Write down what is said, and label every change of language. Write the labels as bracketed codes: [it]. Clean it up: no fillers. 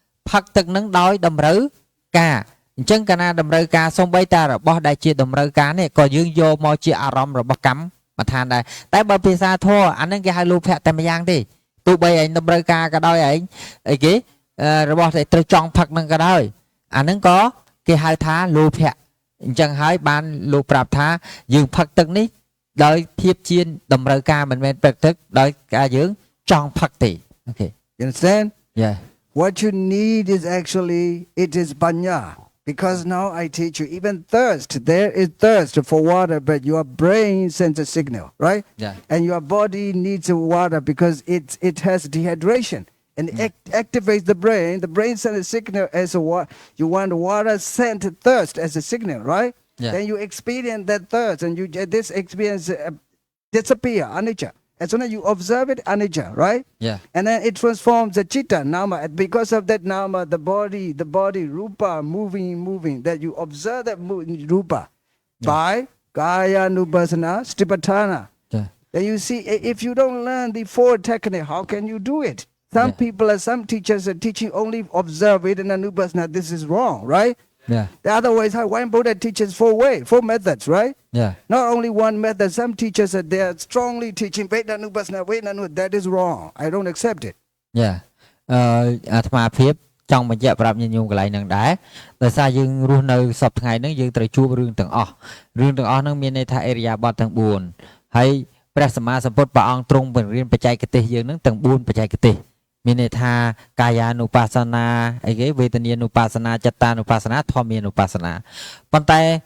[km] ផឹកទឹកនឹងដោយតម្រូវការអញ្ចឹងកាលណាតម្រូវការសំបីតារបស់ដែលជាតម្រូវការនេះក៏យើងយកមកជាអារម្មណ៍របស់កម្មដ្ឋានដែរតែបើភាសាធម៌អានឹងគេហៅលោភៈតែម្យ៉ាងទេទោះបីឯងតម្រូវការក៏ដោយឯងអីគេរបស់ដែលត្រូវចង់ផឹកនឹងក៏ដោយអានឹងក៏គេហៅថាលោភៈអញ្ចឹងហើយបានលោកប្រាប់ថាយើងផឹកទឹកនេះដោយធៀបជាតម្រូវការមិនមែនព្រឹកទឹកដោយការយើងចង់ផឹកទេអូខេ [en] You understand? Yeah. What you need is actually, it is panya. Because now I teach you, even thirst, there is thirst for water, but your brain sends a signal, right? Yeah. And your body needs water because it has dehydration. And activates the brain. The brain sends a signal as you want water, send thirst as a signal, right? Yeah. Then you experience that thirst, and this experience disappear, anicca. As soon as you observe it, anicca, right? Yeah. And then it transforms the chitta, nama. And because of that nama, the body, rupa, moving, that you observe that rupa by kaya nupassana, stipatthana. Yeah. Then you see, if you don't learn the four technique, how can you do it? Some people and some teachers are teaching only observe it and anupassana. This is wrong, right? Yeah. Otherwise, how one Buddha teaches four methods, right? Yeah. Not only one method. Some teachers they are strongly teaching Vedana, that is wrong. I don't accept it. Yeah. [km] អាត្មាភាពចង់បញ្ជាក់ប្រាប់ញាតិញោមកន្លែងហ្នឹងដែរដោយសារយើងរស់នៅសពថ្ងៃហ្នឹងយើងត្រូវជួបរឿងទាំងអស់ហ្នឹងមានន័យថាអេរិយាបថទាំង4ហើយព្រះសម្មាសម្ពុទ្ធព្រះអង្គទ្រង់បង្រៀនបច្ចេកទេសយើងហ្នឹងទាំង4បច្ចេកទេសមានន័យថាកាយានុបស្សនាអីគេវេទនានុបស្សនាចិត្តតានុបស្សនាធម្មានុបស្សនាប៉ុន្តែ